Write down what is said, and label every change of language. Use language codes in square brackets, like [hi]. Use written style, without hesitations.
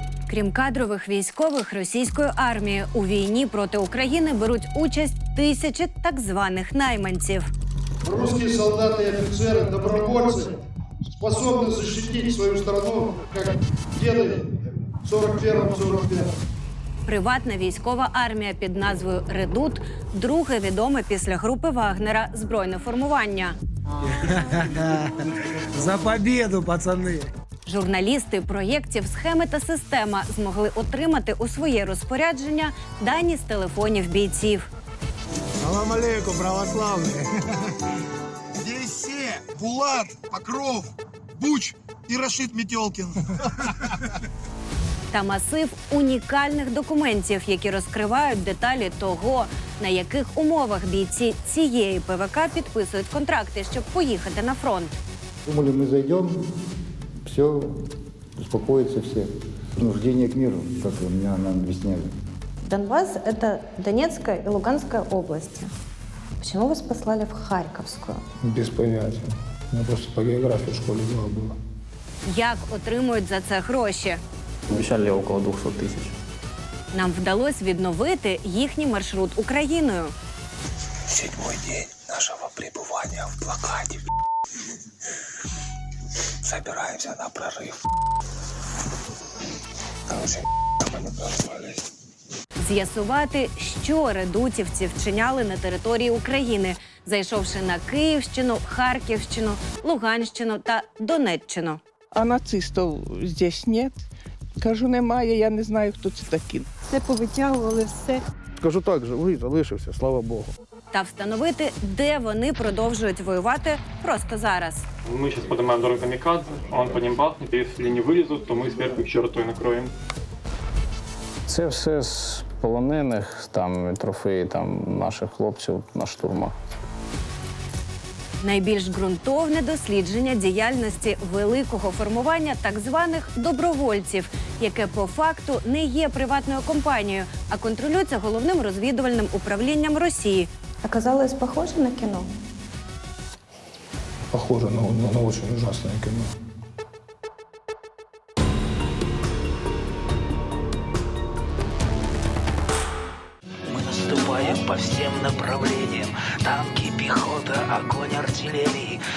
[uk] Крім кадрових військових російської армії, у війні проти України беруть участь тисячі так званих найманців. [ru] Русские солдаты и офицеры, добровольцы, способны защитить свою страну, как деды в 41-45. [uk] Приватна військова армія під назвою «Редут» – друге відоме після групи Вагнера збройне формування. [ru] За победу, пацани! [uk] Журналісти проєктів «Схеми та система» змогли отримати у своє розпорядження дані з телефонів бійців. [ru] Салам алейкум, православные! Здесь все. Булат, Покров, Буч и Рашид Метелкин. [uk] Та масив унікальних документів, які розкривають деталі того, на яких умовах бійці цієї ПВК підписують контракти, щоб поїхати на фронт. [ru] Думали, мы зайдем, все, успокоятся все. Принуждение к миру, как меня нам объясняли. Донбасс – это Донецкая и Луганская области. Почему вас послали в Харьковскую? Без понятия. У меня просто по географии в школе дело было. [uk] Як отримують за це гроші? [ru] Обещали около 200 тысяч. [uk] Нам вдалося відновити їхній маршрут Україною. [ru] 7-й день нашего пребывания в блокаде. Собираемся на прорыв. Короче, мы не прорвались. [uk] З'ясувати, що редутівці вчиняли на території України, зайшовши на Київщину, Харківщину, Луганщину та Донеччину. [ru] А нацистів здесь нет. [uk] Кажу, немає, я не знаю, хто це такі. Все повитягували, все. Скажу так, живий залишився, слава Богу. Та встановити, де вони продовжують воювати просто зараз. [ru] Мы сейчас поднимаем дорогу камикадзе, он по ним бахнет, и если не вылезут, то мы сверху их чертой накроем. [uk] Це все з полонених, там, трофеї там, наших хлопців на штурмах. Найбільш ґрунтовне дослідження діяльності великого формування так званих добровольців, яке по факту не є приватною компанією, а контролюється головним розвідувальним управлінням Росії. [ru] Оказалось похоже на кино? Похоже на очень ужасное кино. Мы наступаем по всем направлениям. Танки, пехота, огонь артиллерии.